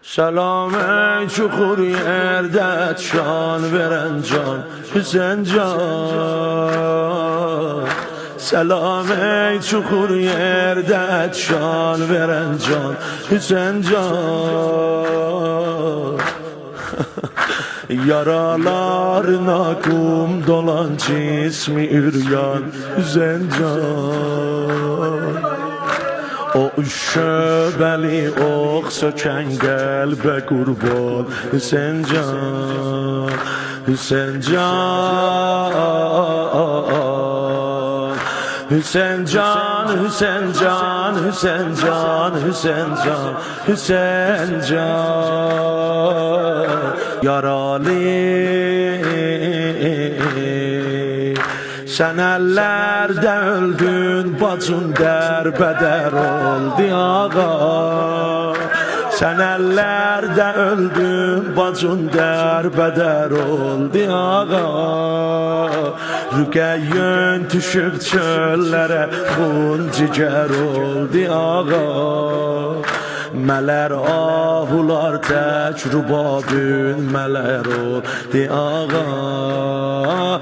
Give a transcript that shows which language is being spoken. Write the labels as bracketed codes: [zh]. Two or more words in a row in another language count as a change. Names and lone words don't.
[tr] Selam ey çukur yerde şan veren can Hüseyin can. Selam ey çukur yerde şan veren can Hüseyin can. Yaralarına kum dolan cismi üryan Hüseyin can. [az] O şöbeli ox sökən qəlbə qurban Hüseyin can, Hüseyin can. Hüseyin can, Hüseyin can, Hüseyin can, Hüseyin can, Hüseyin can. [tr] Yaralı sen ellerde öldün, bacın derbeder oldu ağa. Sen ellerde öldün, bacın derbeder oldu ağa. [az] Rüqəyyün düşüb çöllərə, xun cigər oldu ağa. Mələr ahular təcrübabün mələr oldu ağa.